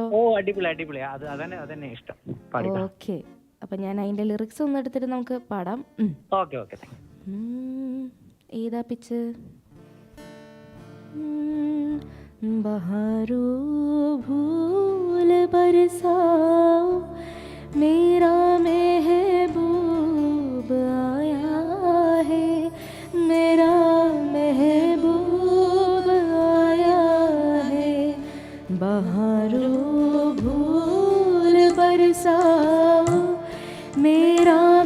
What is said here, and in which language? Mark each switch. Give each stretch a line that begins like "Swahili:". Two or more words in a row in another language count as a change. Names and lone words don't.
Malayalam: ഓ, അടിപൊളി അടിപൊളി. അതന്നെ ഇഷ്ടം. ഓക്കെ, അപ്പൊ ഞാൻ അതിന്റെ ലിറിക്സ് ഒന്ന് എടുത്തിട്ട് നമുക്ക് പാടാം. ഓക്കെ ഓക്കെ. ഏതാ പിച്ച്?
Hindi: बहारो भूल बरसाओ मेरा महबूब आया है, मेरा महबूब आया है, बहारो भूल बरसाओ मेरा